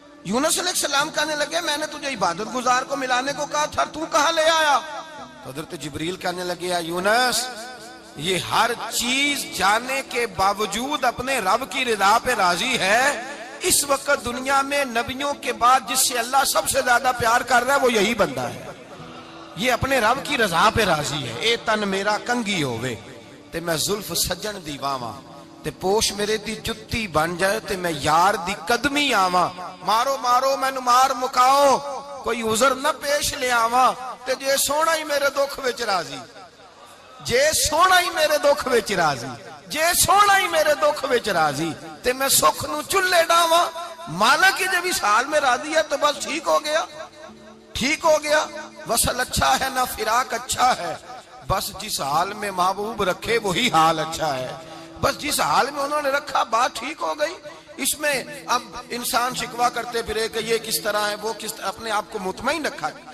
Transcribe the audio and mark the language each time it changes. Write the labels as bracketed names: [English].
[Urdu] یونس علیہ السلام کہنے لگے میں نے تجھے عبادت گزار کو ملانے کو کہا تھا، تو کہاں لے آیا؟ حضرت جبریل کہنے لگے یا یونس یہ ہر چیز جانے کے باوجود اپنے رب کی رضا پہ راضی ہے. اس وقت دنیا میں نبیوں کے بعد جس سے اللہ سب سے زیادہ پیار کر رہا ہے وہ یہی بندہ ہے. یہ اپنے رب کی رضا پہ راضی ہے. [Punjabi] اے تن میرا کنگھی ہووے تے میں زلف سجن دی واواں, تے پوش میرے دی جتی بن جائے تے میں یار دی قدمی آواں. مارو مارو مینوں مار مکاؤ, کوئی عذر نہ پیش لے آواں, تے جے سونا ہی میرے دکھ وچ راضی, جے سونا ہی میرے دکھ وچ راضی, جے سونا ہی میرے دکھ وچ راضی, تے میں سکھ نو چلے ڈاواں. [Urdu] مانا کہ جب اس حال میں راضی ہے تو بس ٹھیک ہو گیا, ٹھیک ہو گیا. وصل اچھا ہے نہ فراق اچھا ہے, بس جس حال میں محبوب رکھے وہی حال اچھا ہے. بس جس حال میں انہوں نے رکھا بات ٹھیک ہو گئی. اس میں اب انسان شکوا کرتے پھرے کہ یہ کس طرح ہے وہ کس طرح, اپنے آپ کو مطمئن رکھا.